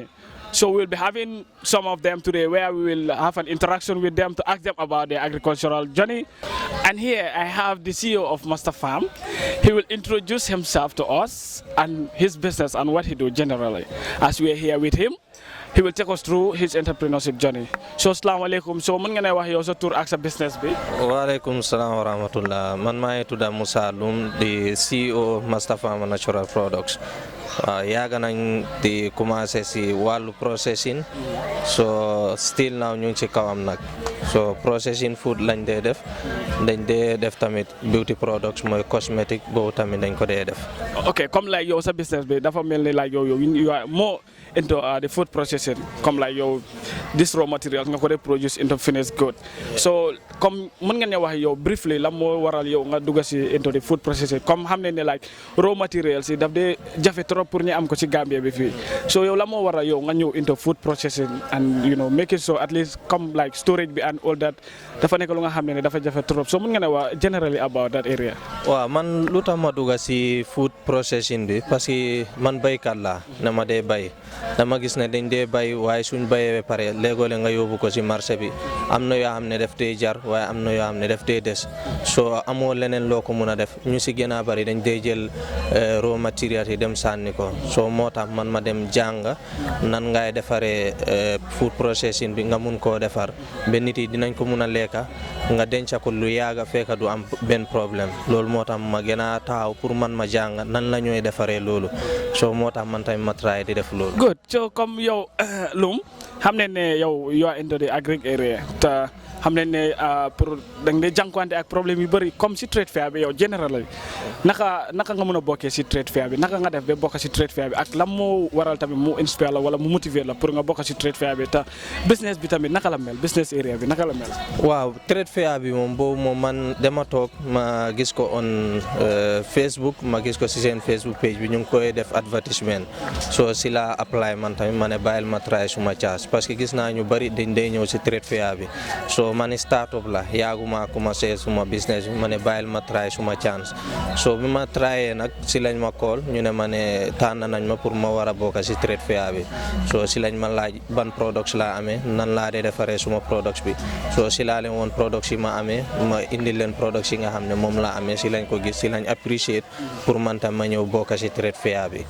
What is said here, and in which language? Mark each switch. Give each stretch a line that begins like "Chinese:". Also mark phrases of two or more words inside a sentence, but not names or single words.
English: So we'll be having some of them today where we will have an interaction with them to ask them about their agricultural journey. And here I have the CEO of Master Farm. He will introduce himself to us and his business and what he do generally. As we are here with him, he will take us through his entrepreneurship journey.
Arabic: So assalamu alaikum.
Wolof: So man nga wax yow sa tour ak sa business bi?
Arabic: Wa alaikum salam wa rahmatullah.
Wolof: Man may tuda Musa Lum,
English: the CEO of Master Farm Natural Products.
Wolof: Yaga nañ di commencé si wàllu processing, so still now ñu ngi ci kawam nag, so processing food lañ dee def, dañ dee def tamit beauty products mooy cosmetic boobu tamit dañ ko dee def.
English: Okay, comme like
Wolof: yow sa business bi dafa mel ni
English: like you are more into the food processing, comme like yow this raw materials
Wolof: nga ko dee
English: produce into finished good.
Wolof: So comme mën nga ñu wax yow briefly la moo waral yow nga dugg si
English: into the food processing,
Wolof: comme xam ne like
English: raw materials
Wolof: yi daf dee jafe trop pour ñu am ko ci Gambia bi fii, so yow la moo waral yow nga ñëw
English: into food processing and make it so at least
Wolof: comme
English: like storage
Wolof: bi
English: and all that
Wolof: dafa nekk lu nga xam ne dafa jafe trop, so mën nga ne wax
English: generally about that area.
Wolof: Waaw man lu tax ma dugg si
English: food processing
Wolof: bi parce que man baykat laa, dama dee bay, dama gis ne dañ dee bay waaye suñ bayee ba pare léegoo nga yóbbu ko si marché bi, am na yoo xam ne daf dee jar waaye am na yoo xam ne daf dee des, so amoo leneen loo ko mun a def, ñu si gën a bari dañ dee jël
English: raw material
Wolof: yi dem sànni ko, so moo tax man ma dem jàng nan ngay defaree
English: food processing
Wolof: bi nga mun koo defar ba nit yi dinañ ko mun a lekka nga denca ko lu yaaga fekk du am benn problème, loolu moo tax ma gën a taxaw pour man ma jàng nan la ñooy defaree loolu, so moo tax man tamit ma try di def loolu. Good, so comme yow Loum xam ne yow
English: you are into the agric area
Wolof: te xam ne pour da nga jànkuwante ak problème yu bëri comme si
English: trade fair
Wolof: bi yow général naka nga mën a bokkee si
English: trade fair
Wolof: bi, naka nga def ba bokk si
English: trade fair
Wolof: bi ak lan moo waral tamit mu inspire la wala mu motiver la pour nga bokk si
English: trade fair
Wolof: bi te business bi tamit naka la mel,
English: business area
Wolof: bi naka la mel. Waaw trade fair bi moom boobu moom man dama toog ma gis ko on Facebook, ma gis ko si seen Facebook page bi ñu ngi koy def advertisement, so si la apply man tamit ma ne bàyyil ma try suma chance parce que gis naa ñu bëri dañ dee ñëw si
English: trade fair
Wolof: bi, so man startup la yaaguma commencé suma business bi ma ne bàyyil ma try suma chance, so bi ma tryé nag si lañ ma call ñu ne ma ne tànn nañ ma pour ma war a bokk si
English: trade fair
Wolof: bi, so si lañ ma laaj ban products laa amee nan laa dee defaree suma products bi, so si laa leen woon products yi ma amee ma indi leen products yi nga xam ne moom laa amee, si lañ ko gis si lañ appreciate pour man tam ma ñëw bokk si
English: trade fair
Wolof: bi.